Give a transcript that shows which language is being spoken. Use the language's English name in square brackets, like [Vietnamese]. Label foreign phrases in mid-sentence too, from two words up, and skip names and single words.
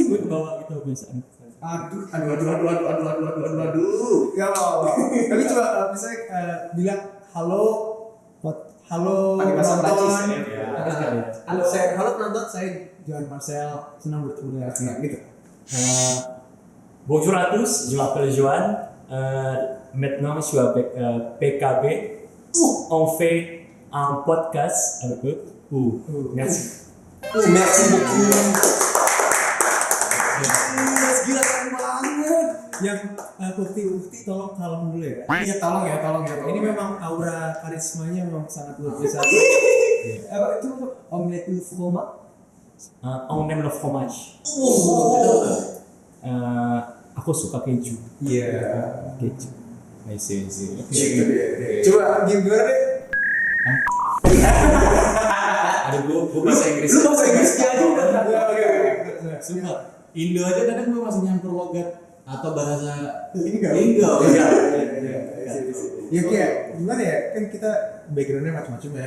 [Indonesian] gue ke bawah gitu kebiasaan. Aduh. Gak apa-apa. Tapi coba misalnya bilang halo Pakai bahasa Prancis, ya. halo penonton, saya Johan Marcel, senang bertemu dengan senang gitu. [French] Bonjour à tous, je m'appelle Johan. Maintenant, je suis avec PKB. On fait un podcast avec eux. Merci. Merci beaucoup. [Indonesian] Gila keren banget. Yang bukti tolong kalem dulu ya. Iya, tolong ya. Ini memang aura karismanya memang sangat luar biasa. Apa itu [French] omelette au fromage? [Indonesian] On aime le fromage. Aku suka keju. Iya. Keju. [English] I see. [Indonesian] Coba gimana deh? Aduh, gue bahasa Inggris. Lu bahasa Inggris aja udah. Sumpah, Indo aja kadang gue masih nyampur logat atau bahasa Lingga. Ya kayak gimana ya, kan kita backgroundnya macam-macam ya,